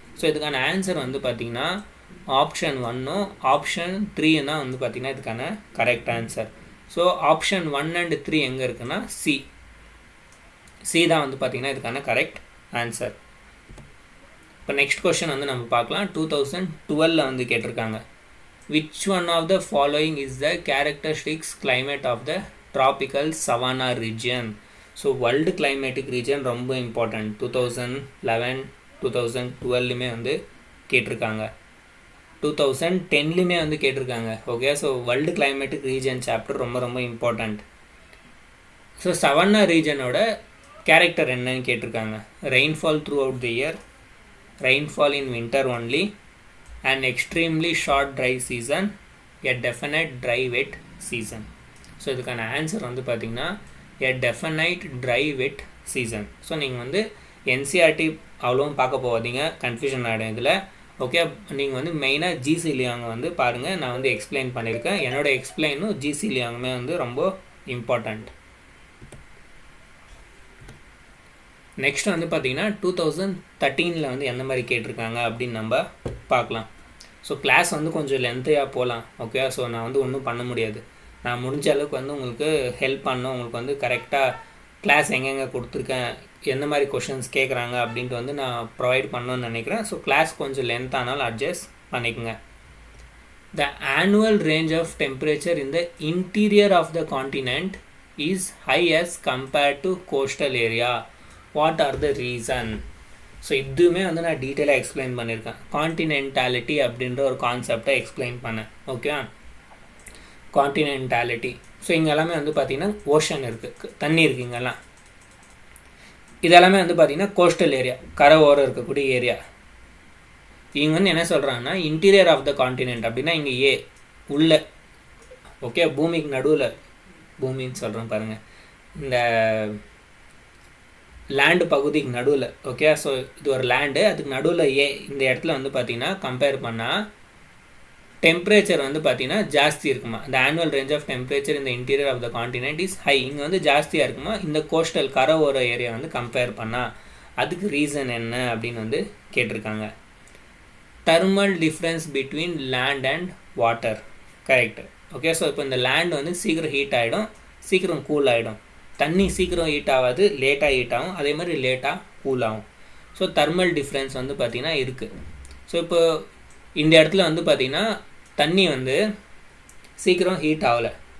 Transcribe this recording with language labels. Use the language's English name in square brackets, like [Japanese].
[Tamil] So இதுக்கான answer வந்து பார்த்திங்கன்னா ஆப்ஷன் 1 ஆப்ஷன் 3 தான் வந்து பார்த்திங்கன்னா இதுக்கான correct answer. So option 1 and 3 எங்கே இருக்குன்னா சி தான் வந்து பார்த்திங்கன்னா இதுக்கான கரெக்ட் ஆன்சர். இப்போ நெக்ஸ்ட் கொஷின் வந்து நம்ம பார்க்கலாம். [English] 2012 [Tamil] வந்து கேட்டிருக்காங்க, [English] which one of the following is the characteristics climate of the tropical savanna region? [Tamil] So world climatic region ரொம்ப இம்பார்ட்டன்ட். 2011 2012லுமே வந்து கேட்டிருக்காங்க, 2010லுமே வந்து கேட்டிருக்காங்க. Okay, so world climatic region chapter ரொம்ப இம்பார்ட்டண்ட். ஸோ சவன்னா ரீஜனோட கேரக்டர் என்னன்னு கேட்டிருக்காங்க. [English] Rainfall throughout the year, rainfall in winter only, an extremely short dry season, a definite dry wet season. [Tamil] So இதுக்கான answer வந்து பார்த்திங்கன்னா [English] a definite dry wet season. [Tamil] So நீங்கள் வந்து NCERT அவ்வளோவும் பார்க்க போகாதீங்க, கன்ஃபியூஷன் ஆகிடும் இதில். ஓகே, நீங்கள் வந்து மெயினாக ஜிசி லியாங் வந்து பாருங்கள், நான் வந்து எக்ஸ்பிளைன் பண்ணியிருக்கேன். என்னோடய எக்ஸ்பிளைனும் ஜிசி லியாங்குமே வந்து ரொம்ப இம்பார்ட்டண்ட். நெக்ஸ்ட் வந்து பார்த்திங்கன்னா 2013 வந்து எந்த மாதிரி கேட்டிருக்காங்க அப்படின்னு நம்ம பார்க்கலாம். ஸோ கிளாஸ் வந்து கொஞ்சம் லென்த்தையாக போகலாம். ஓகே, ஸோ நான் வந்து ஒன்றும் பண்ண முடியாது. நான் முடிஞ்ச அளவுக்கு வந்து உங்களுக்கு ஹெல்ப் பண்ணணும், உங்களுக்கு வந்து கரெக்டாக கிளாஸ் எங்கெங்கே கொடுத்துருக்கேன், எந்த மாதிரி கொஷின்ஸ் கேட்குறாங்க அப்படின்ட்டு வந்து நான் ப்ரொவைட் பண்ணணும்னு நினைக்கிறேன். ஸோ கிளாஸ் கொஞ்சம் லென்த் ஆனாலும் அட்ஜஸ்ட் பண்ணிக்கோங்க. [English] The annual range of temperature in the interior of the continent is high as compared to coastal area. What are the reason? [Tamil] So இதுவுமே வந்து நான் டீட்டெயிலாக எக்ஸ்பிளைன் பண்ணியிருக்கேன். கான்டினென்டாலிட்டி அப்படின்ற ஒரு கான்செப்டை எக்ஸ்பிளைன் பண்ணேன். ஓகே, கான்டினென்டாலிட்டி. ஸோ இங்கே எல்லாமே வந்து பார்த்திங்கன்னா ஓஷன் இருக்குது, தண்ணி இருக்குது இங்கெல்லாம். இதெல்லாமே வந்து பார்த்திங்கன்னா கோஸ்டல் ஏரியா, கரை ஓரம் இருக்கக்கூடிய ஏரியா. இவங்க வந்து என்ன சொல்கிறாங்கன்னா இன்டீரியர் ஆஃப் த கான்டினென்ட் அப்படின்னா இங்கே ஏ உள்ள, ஓகே, பூமிக்கு நடுவில், பூமின்னு சொல்கிறேன் பாருங்கள், இந்த லேண்டு பகுதிக்கு நடுவில். ஓகே, ஸோ இது ஒரு லேண்டு, அதுக்கு நடுவில் ஏ இந்த இடத்துல வந்து பார்த்திங்கன்னா கம்பேர் பண்ணால் டெம்பரேச்சர் வந்து பார்த்திங்கன்னா ஜாஸ்தி இருக்குமா. இந்த ஆனுவல் ரேஞ்ச் ஆஃப் டெம்பரேச்சர் இந்த [English] Interior of the continent is high. [Tamil] இங்கே வந்து ஜாஸ்தியாக இருக்குமா இந்த கோஸ்டல் கரை ஓர ஏரியா வந்து கம்பேர் பண்ணால். அதுக்கு ரீசன் என்ன அப்படின்னு வந்து கேட்டிருக்காங்க. [English] thermal difference between land and water. [Tamil] Correct. Okay, so இப்போ இந்த லேண்ட் வந்து சீக்கிரம் ஹீட் ஆகிடும், சீக்கிரம் கூல் ஆகிடும். தண்ணி சீக்கிரம் ஹீட் ஆகாது, லேட்டாக ஹீட் ஆகும், அதே மாதிரி லேட்டாக கூல் ஆகும். ஸோ தெர்மல் டிஃப்ரென்ஸ் வந்து பார்த்திங்கன்னா இருக்குது. ஸோ இப்போ இந்த இடத்துல வந்து பார்த்திங்கன்னா தண்ணி வந்து சீக்கிரம் ஹீட் ஆகலை.